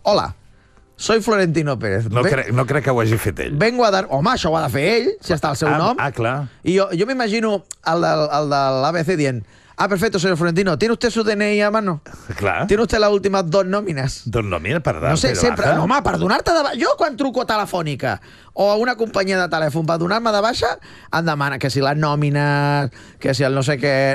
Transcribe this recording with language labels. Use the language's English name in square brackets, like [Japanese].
[Spanish] Hola, soy Florentino Pérez. [Catalan] No crec que ho hagi fet ell. [Spanish] Vengo a dar... [Catalan] Home, això ho ha de fer ell, si està al seu nom. Ah, clar. I jo m'imagino el de l'ABC dient... [Spanish] Ah, perfecto, señor Florentino. ¿Tiene usted su DNI a mano? Claro. ¿Tiene usted las últimas dos nóminas? Dos nóminas, perdón. [Catalan] No sé, sempre... No, home, per donar-te de baixa... Jo, quan truco a Telefònica o a una companyia de telèfon per donar-me de baixa, em demana que si [Spanish] las nóminas, [Catalan] que si el no sé què...